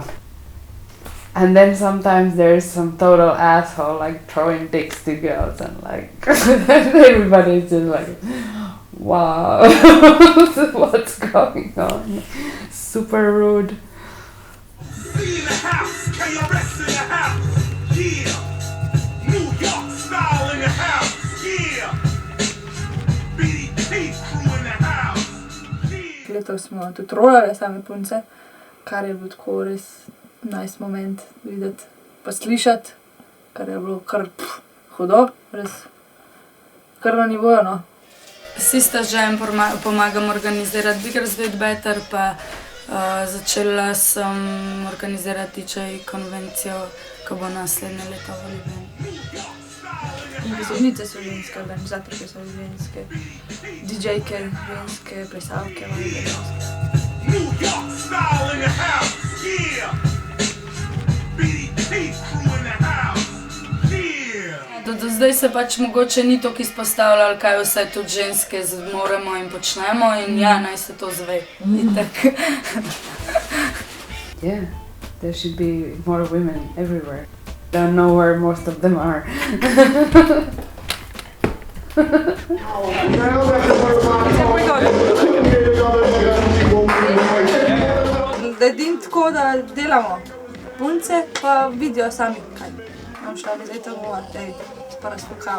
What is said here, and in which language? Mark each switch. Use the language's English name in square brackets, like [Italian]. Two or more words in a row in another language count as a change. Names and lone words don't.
[English] And then sometimes there's some total asshole like throwing dicks to girls and like everybody's just like, wow, what's going on? Super rude. C in the house, KRS in the house, yeah. New York style in the house, yeah. BDP crew in the house, yeah. [Slovenian] Letos smo tudi rolale same punce, kar je bilo tako res [English] nice moment [Slovenian] videti, pa slišati, kar je bilo kar hudo, res kar na nivoju, no. Sista že pomagam organizirati Bigger Sweet Better, pa začela sem organizirati DJ konvencijo, ko bo naslednje leto v Ljubljani. Pozornice so ženske, organizatorke so ženske, DJ-ke ženske, plesalke ženske. New York style in the house, yeah. BDP crew in the house, yeah. Do zdaj se pač mogoče ni toliko izpostavljalo, kaj vse tudi ženske zmoremo in počnemo in ja, naj se to zve. Itak. [English] Yeah, there should be more women everywhere. Don't know where most of them are. [Slovenian] Naredim tako, da delamo punce, pa vidijo sami, kaj. Imam šla bi zdaj to govoriti, ej, pa razfukamo.